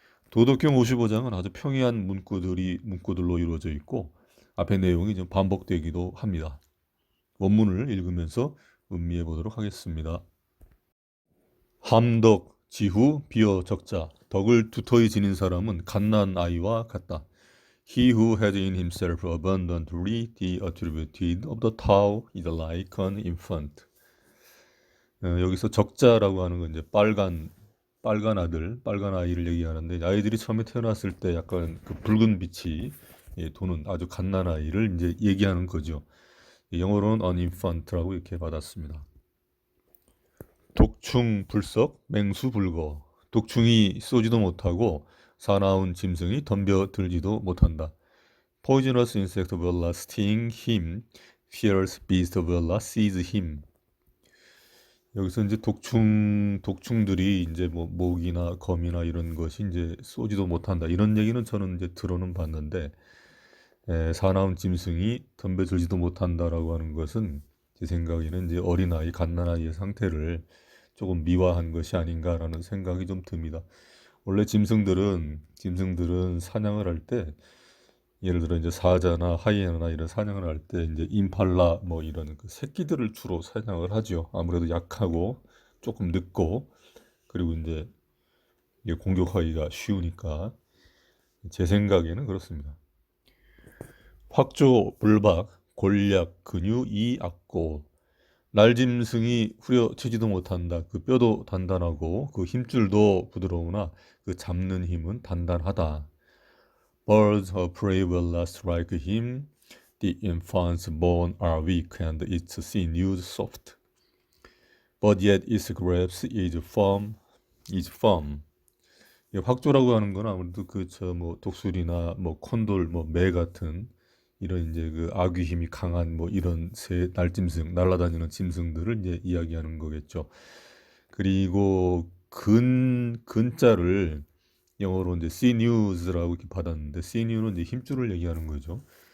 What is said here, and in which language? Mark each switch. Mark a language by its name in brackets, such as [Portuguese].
[Korean] 도덕경 55장은 아주 평이한 문구들로 이루어져 있고 앞에 내용이 좀 반복되기도 합니다. 원문을 읽으면서 음미해 보도록 하겠습니다. 함덕, 지후, 비어, 적자. 덕을 두터이 지닌 사람은 갓난 아이와 같다. [English] He who has in himself abundantly the attribute of the Tao is like an infant. [Korean] 여기서 적자라고 하는 건 이제 빨간 아들, 빨간 아이를 얘기하는데 아이들이 처음에 태어났을 때 약간 그 붉은 빛이 도는 아주 갓난 아이를 이제 얘기하는 거죠. 영어로는 an infant라고 이렇게 받았습니다. 독충 불석, 맹수 불거. 독충이 쏘지도 못하고 사나운 짐승이 덤벼들지도 못한다. [English] Poisonous insect will not sting him. Fierce beast will not seize him. [Korean] 여기서 이제 독충들이 이제 뭐 모기나 거미나 이런 것이 이제 쏘지도 못한다. 이런 얘기는 저는 이제 들어는 봤는데 사나운 짐승이 덤벼들지도 못한다라고 하는 것은 제 생각에는 이제 어린아이, 갓난아이의 상태를 조금 미화한 것이 아닌가라는 생각이 좀 듭니다. 원래 짐승들은 사냥을 할 때 예를 들어 이제 사자나 하이에나나 이런 사냥을 할 때 이제 임팔라 뭐 이런 그 새끼들을 주로 사냥을 하죠. 아무래도 약하고 조금 늦고 그리고 이제 이게 공격하기가 쉬우니까 제 생각에는 그렇습니다. 확조, 불박, 골약, 근유, 이, 악고. 날짐승이 후려치지도 못한다. 그 뼈도 단단하고 그 힘줄도 부드러우나 그 잡는 힘은 단단하다. [English] Birds of prey will not strike him. The infant's bones are weak and its sinews soft. But yet its grasp is firm. Is firm. [Korean] 확조라고 하는 건 아무래도 그 저 뭐 독수리나 뭐 콘돌 뭐 매 같은 이런 이제 그 아귀 힘이 강한 뭐 이런 새 날짐승 날아다니는 짐승들을 이제 이야기하는 거겠죠. 그리고 근자를 영어로 이제 sinews라고 이렇게 받았는데 sinew는 이제 힘줄을 얘기하는 거죠.